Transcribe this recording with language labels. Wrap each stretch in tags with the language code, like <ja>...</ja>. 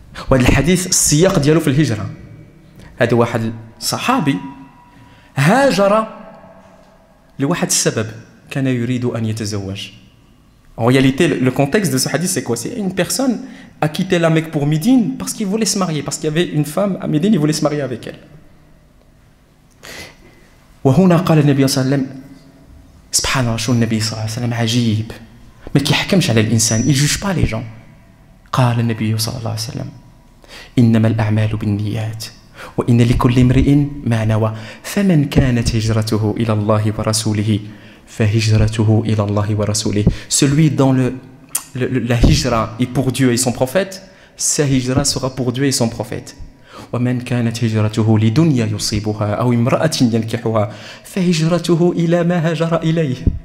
<ar>وهذا الحديث السياق ديالو في الهجرة. هذا واحد صحابي هاجر لواحد السبب. كان يريد أن يتزوج.</ar> <fr>En réalité, le contexte de ce hadith, c'est quoi? C'est une personne a quitté la Mecque pour Médine parce qu'il voulait se marier, parce qu'il y avait une femme à Médine, il voulait se marier avec elle.</fr> <ar>وهنا قال النبي صلى الله عليه وسلم سبحان الله شو النبي صلى الله عليه وسلم عجيب ما كيحكمش على الإنسان</ar> <fr>il juge pas les gens.</fr> <ar>قال النبي صلى الله عليه وسلم إنما الأعمال بالنيات وإن لكل امرئ ما نوى فمن كانت هجرته إلى الله ورسوله فهجرته إلى الله ورسوله.</ar> <fr>Celui dont la hijra est pour Dieu et son prophète, sa hijra sera pour Dieu et son prophète.</fr> <ar>ومن كانت هجرته لدنيا يصيبها أو امرأة ينكحها فهجرته إلى ما هاجر إليه.</ar>